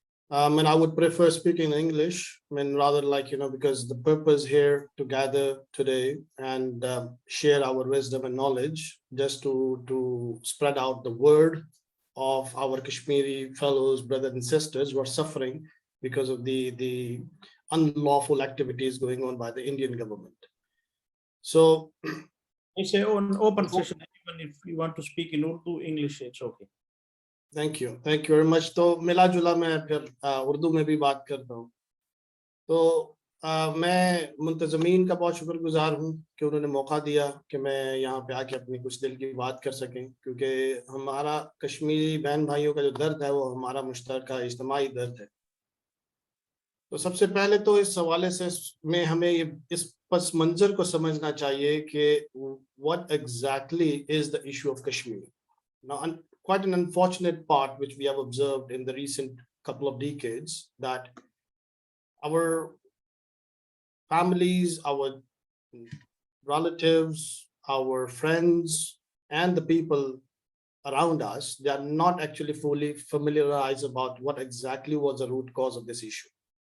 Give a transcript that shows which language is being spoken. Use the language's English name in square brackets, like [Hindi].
[English] And I would prefer speaking in English, rather because the purpose here to gather today and share our wisdom and knowledge, just to spread out the word of our Kashmiri fellows, brothers and sisters who are suffering because of the unlawful activities going on by the Indian government. So it's an open session. Even if you want to speak in Urdu, English, it's okay. Thank you very much. [Urdu] تو ملا جلا میں پھر اردو میں بھی بات کرتا ہوں. تو میں منتظمین کا بہت شکر گزار ہوں کہ انہوں نے موقع دیا کہ میں یہاں پہ آ کے اپنی کچھ دل کی بات کر سکیں، کیونکہ ہمارا کشمیری بہن بھائیوں کا جو درد ہے وہ ہمارا مشترکہ اجتماعی درد ہے. تو سب سے پہلے تو اس حوالے سے میں ہمیں اس پس منظر کو سمجھنا چاہیے کہ [English] what exactly is the issue of Kashmir. Now, quite an unfortunate part which we have observed in the recent couple of decades, that our families, our relatives, our friends, and the people around us, they are not actually fully familiarized about what exactly was the root cause of this issue.